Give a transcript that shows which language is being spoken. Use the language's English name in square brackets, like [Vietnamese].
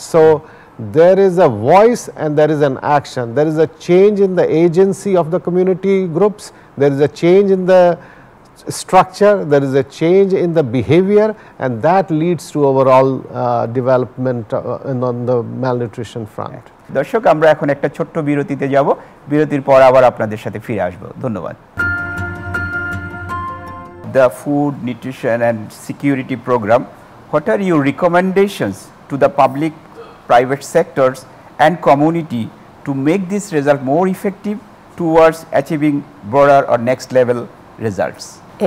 [English] So there is a voice and there is an action. There is a change in the agency of the community groups. There is a change in the structure, there is a change in the behavior, and that leads to overall development on the malnutrition front. [Bangla] দর্শক, আমরা এখন একটা ছোট্ট বিরতিতে যাব। বিরতির পর আবার আপনাদের সাথে ফিরে আসব। ধন্যবাদ। [English] The food, nutrition and security program, what are your recommendations to the public, private sectors and community to make this result more effective towards achieving broader or next level results?